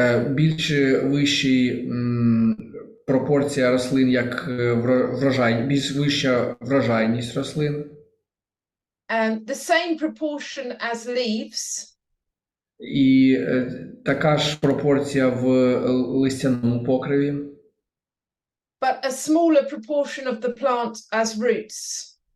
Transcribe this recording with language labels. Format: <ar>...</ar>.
<uk>Більш вищий пропорція рослин як більш вища врожайність рослин.</uk> <en>The same proportion as leaves.</en> <uk>І така ж пропорція в листяному покриві.</uk> <en>But a smaller proportion of the plant as roots.</en>